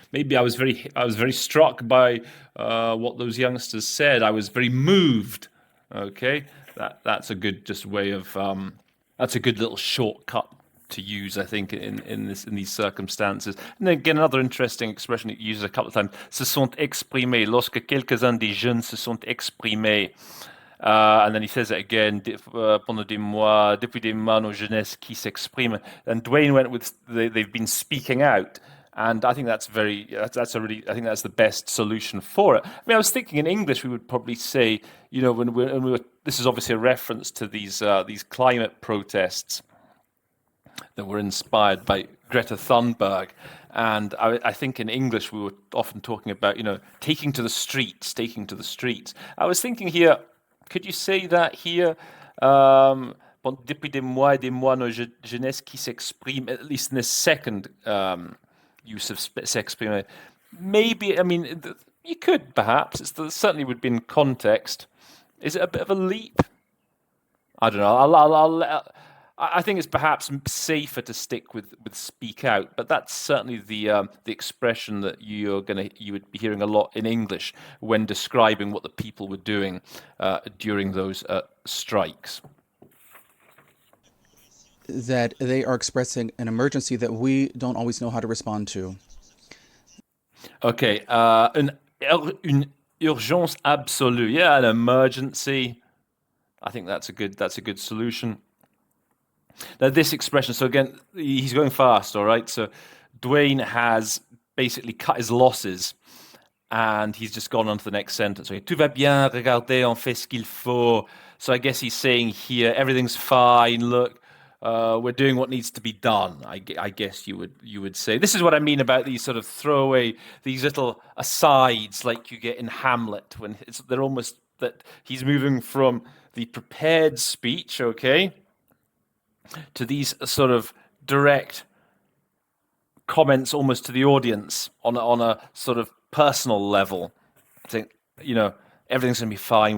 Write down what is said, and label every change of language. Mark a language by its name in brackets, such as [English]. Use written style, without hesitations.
[English] Maybe I was very struck by what those youngsters said. I was very moved. Okay, that's a good just way of that's a good little shortcut to use, I think, in these circumstances. And then again, another interesting expression it uses a couple of times: [French] se sont exprimés. Lorsque quelques-uns des jeunes se sont exprimés. [English] And then he says it again, [French] pendant des mois, depuis des mois, nos jeunesses qui s'expriment. [English] And Dwayne went with they've been speaking out. And I think that's I think that's the best solution for it. I mean, I was thinking in English we would probably say, you know, when we were, this is obviously a reference to these climate protests that were inspired by Greta Thunberg. And I think in English we were often talking about, you know, taking to the streets, taking to the streets. I was thinking here, could you say that here? [French] Depuis des mois et des mois, nos jeunesse qui s'exprime, [English] at least in this second use of [French] s'exprimer. [English] Maybe, I mean, you could perhaps. Certainly would be in context. Is it a bit of a leap? I don't know. I think it's perhaps safer to stick with speak out, but that's certainly the expression that you would be hearing a lot in English when describing what the people were doing during those strikes. that they are expressing an emergency that we don't always know how to respond to. [French] Okay, une urgence absolue. [English] Yeah, an emergency. I think that's a good solution. Now, this expression, so again, he's going fast, all right? So Dwayne has basically cut his losses and he's just gone on to the next sentence. [French] Okay, tout va bien, regardez, on fait ce qu'il faut. [English] So I guess he's saying here, everything's fine, look, we're doing what needs to be done, I guess you would say. This is what I mean about these sort of throwaway, these little asides like you get in Hamlet, when they're almost that he's moving from the prepared speech, okay, to these sort of direct comments almost to the audience on a sort of personal level. I think, you know, everything's going to be fine.